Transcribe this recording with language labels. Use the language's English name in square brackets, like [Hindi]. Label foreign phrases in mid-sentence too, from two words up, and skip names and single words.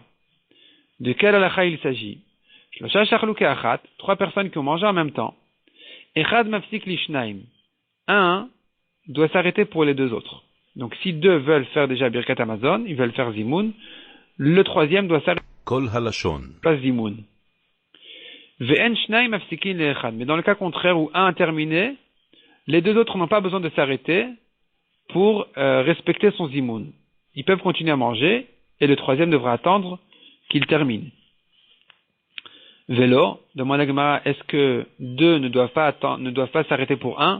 [French] De quelle halakha il s'agit? 3 personnes qui ont mangé en même temps. [Hebrew] אחד מפסיק לשניים. [French] Un doit s'arrêter pour les 2 autres. Donc si 2 veulent faire déjà [Hebrew] ברכת המזון, [French] ils veulent faire zimoun, le 3e doit s'arrêter. [Hebrew] כל הלשון. [French] Pas zimoun. [Hebrew] ואין שניים מפסיקין לאחד. [French] Mais dans le cas contraire où un a terminé, les 2 autres n'ont pas besoin de s'arrêter pour respecter son zimoun. Ils peuvent continuer à manger et le 3e devra attendre qu'il termine. Vélo, demande à Gemara, est-ce que 2 ne doivent pas s'arrêter pour 1?